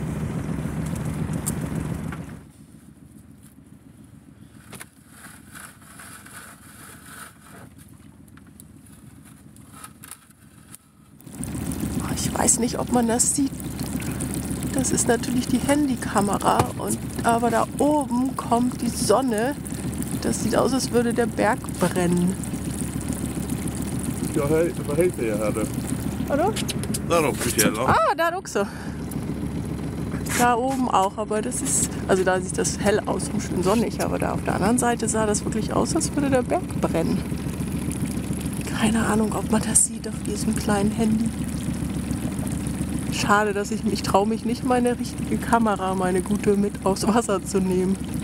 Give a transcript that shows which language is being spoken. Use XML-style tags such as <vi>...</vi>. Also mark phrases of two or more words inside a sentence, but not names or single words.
<de>Ich weiß nicht, ob man das sieht. Das ist natürlich die Handykamera, aber da oben kommt die Sonne. Das sieht aus, als würde der Berg brennen.</de> <sv>Ja, vad heter jag här då?</sv> <de>Oder?</de> <sv>Där uppe i fjällen. Ah, da också.</sv> <de>Da oben auch, aber das ist, also da sieht das hell aus und schön sonnig, aber da auf der anderen Seite sah das wirklich aus, als würde der Berg brennen. Keine Ahnung, ob man das sieht auf diesem kleinen Handy. Schade, dass ich traue mich nicht, meine richtige Kamera, meine gute, mit aufs Wasser zu nehmen.</de>